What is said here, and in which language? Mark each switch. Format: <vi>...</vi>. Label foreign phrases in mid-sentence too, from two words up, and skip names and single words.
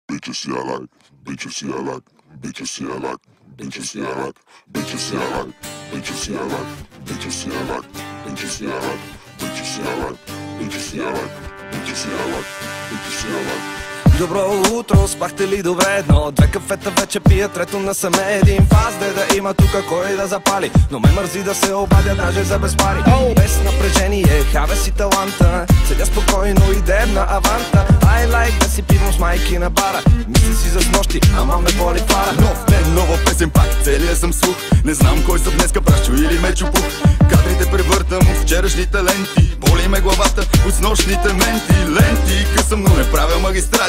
<en>bitches I like, bitches I like, bitches I like, bitches I like, bitches I like, bitches I like, bitches I like, bitches I like, bitches I like, bitches I like, bitches I like, bitches I like.</en> <bg>Добро утро, спахте ли добре? Но две кафета вече пия, трето насаме един фаз. Да има тука кой да запали, но ме мързи да се обадя даже за без пари. Без напрежение, хаве си таланта, седя спокойно и дебна аванта.</bg> <en>I like</en> <bg>да си пивам с майки на бара, мисля си за снощи, ама ме боли фара. Нов ден, нова песен, пак целия съм слух. Не знам кой съм днеска, Пращо или Мечо Пух. Кадрите превъртам от вчерашните ленти, боли ме главата от снощните менти. Ленти късам, но не правя магистрали.</bg>